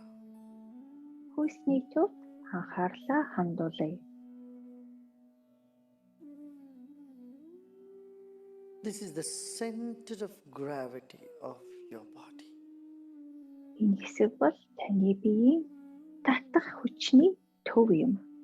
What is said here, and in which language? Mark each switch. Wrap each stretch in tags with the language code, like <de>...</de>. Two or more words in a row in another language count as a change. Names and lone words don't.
<mn>Хүйсний төвд анхаарлаа хандуулъя.</mn> <en>This is the center of gravity of your body.</en> <mn>Энэ хэсэг бол таны биеийн татах хүчний төв юм.</mn>